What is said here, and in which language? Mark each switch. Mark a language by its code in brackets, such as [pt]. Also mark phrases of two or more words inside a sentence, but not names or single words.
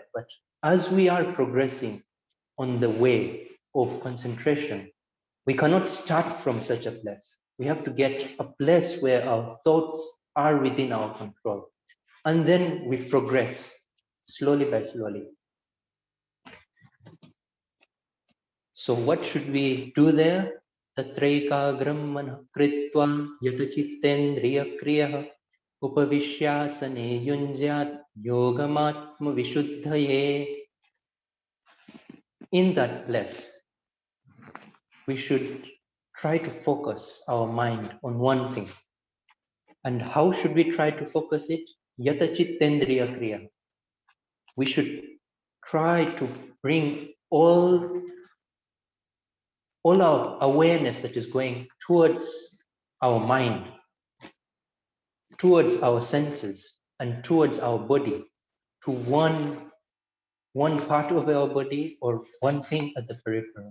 [en] But as we are progressing on the way of concentration, we cannot start from such a place. We have to get a place where our thoughts are within our control. And then we progress slowly by slowly. So what should we do there? [sa] तत्रैकाग्रं मनः कृत्वा यतचित्तेन्द्रिय क्रियः उपविश्यासने युञ्ज्यात् योगमात्म विशुद्धये. [en] In that place, we should try to focus our mind on one thing. And how should we try to focus it? [sa] यतचित्तेन्द्रिय क्रिया. [en] We should try to bring all our awareness that is going towards our mind, towards our senses, and towards our body, to one part of our body or one thing at the peripheral.